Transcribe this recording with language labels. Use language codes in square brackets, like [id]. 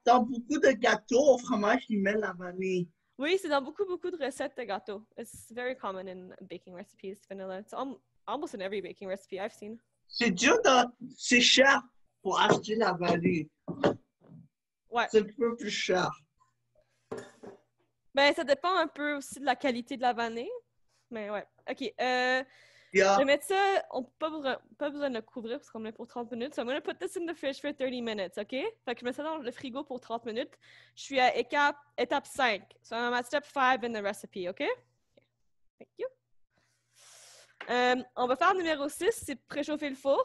[fr] Dans beaucoup de gâteaux au fromage, ils mettent la vanille. Oui, c'est dans beaucoup de recettes de gâteaux. [en] It's very common in baking recipes, vanilla. It's almost in every baking recipe I've seen. [fr] C'est cher pour acheter la vanille. Ouais. C'est un peu plus cher. Ben, ça dépend un peu aussi de la qualité de la vanille. Mais ouais. OK. Je vais mettre ça, on n'a pas besoin de le couvrir parce qu'on met pour 30 minutes. [en] So I'm going to put this in the fridge for 30 minutes, OK? [fr] Fait que je mets ça dans le frigo pour 30 minutes. Je suis à étape 5. [en] So I'm at step 5 in the recipe, OK? Thank you. [fr] On va faire numéro 6, c'est préchauffer le four.